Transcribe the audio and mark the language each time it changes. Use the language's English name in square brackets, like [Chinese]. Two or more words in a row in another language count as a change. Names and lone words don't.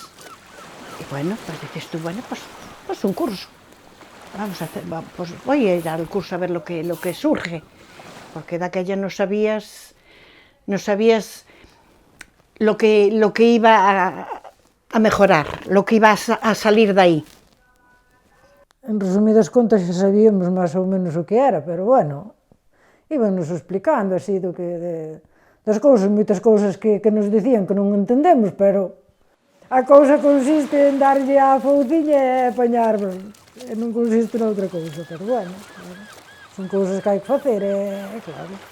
[Spanish] Y bueno, pues dices tú, bueno, pues un curso. Vamos a hacer, pues voy a ir al curso a ver lo que surge. Porque de aquella no sabías lo que iba a mejorar, lo que iba a salir de aí. [Galician] En resumidas contas xa sabíamos máis ou menos o que era, pero bueno, íbanos explicando así das cousas, moitas cousas que nos dicían que non entendemos, pero a cousa consiste en darlle a fouciña e apañar, e non consiste noutra cousa, pero bueno, son cousas que hai que facer, é claro.